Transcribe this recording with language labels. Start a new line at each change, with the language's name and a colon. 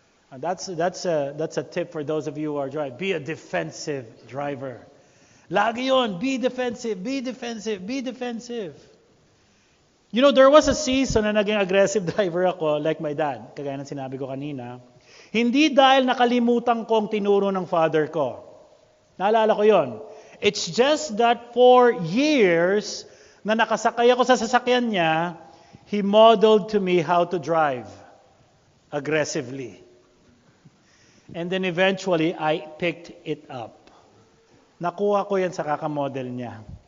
English: And that's a tip for those of you who are driving. Be a defensive driver.
Filipino: Lagi yon,
English: be defensive, be defensive, be defensive. You know, there was a season
Filipino: na naging
English: aggressive driver ako, like my dad,
Filipino: kagaya ng sinabi ko kanina. Hindi dahil nakalimutan ko ang tinuro ng father ko. Naalala ko yon.
English: It's just that for years
Filipino: na nakasakay ako sa sasakyan niya,
English: he modeled to me how to drive aggressively. And then eventually, I picked it up.
Filipino: Nakuha ko yan sa kakamodel niya.